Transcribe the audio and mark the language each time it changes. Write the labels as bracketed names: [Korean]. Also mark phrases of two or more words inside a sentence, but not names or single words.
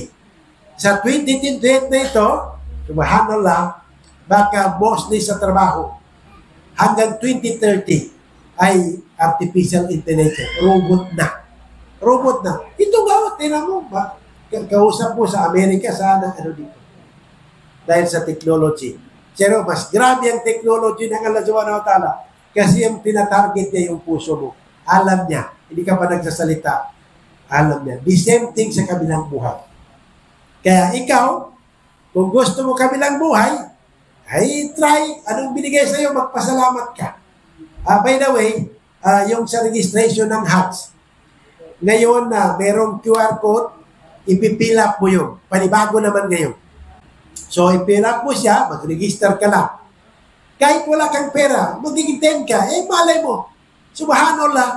[Filipino] Sa 2028 na ito, subhanallah, baka mostly sa trabaho, hanggang 2030, ay [English] artificial intelligence, [Filipino] robot na. Robot na. Ito ba, tinan mo ba? Kausap mo sa Amerika, sana dito. Dahil sa technology. Pero mas grabe ang technology ng Allah [Arabic] سبحانه وتعالى [Filipino] kasi yung tinatarget niya yung puso mo. Alam niya. Hindi ka pa nagsasalita. Alam niya. [English] The same thing [Filipino] sa kabilang buhay. Kaya ikaw, kung gusto mo kabilang buhay, ay try. Anong binigay sa'yo? Magpasalamat ka. [English] By the way, [Filipino] yung sa registration ng HATS, ngayon na merong [English] QR code, [Filipino] ipipilap mo yun. Panibago naman ngayon. So, ipilap mo siya, mag-register ka lang. Kahit wala kang pera, magiging 10 ka, malay mo. Subhanallah.